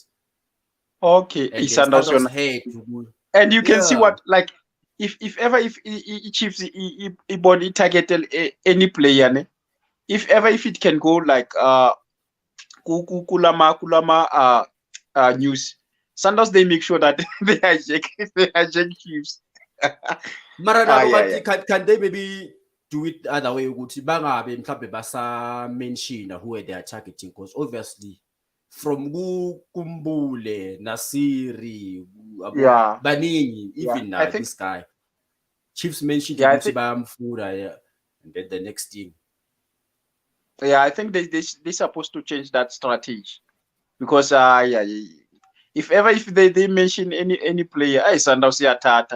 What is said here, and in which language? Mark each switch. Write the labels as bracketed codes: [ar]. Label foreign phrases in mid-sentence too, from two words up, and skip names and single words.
[en] Okay, and you can see what like if Chiefs body targeted any player, if it can go like kulama news, Sundowns they make sure that they hijack Chiefs. Can they maybe do it the other way? [zu] Ukuthi bangabe mhlawumbe basa [en] mention who they are targeting, because obviously from Kumbule, Nasiri, Yeah, baningi, yeah. even I think this guy. Chiefs mentioned yeah, I ukuthi think bayamfuna, yeah. And then the next thing. yeah, I think they supposed to change that strategy because yeah, if they mention any player, I Sundowns iyathatha.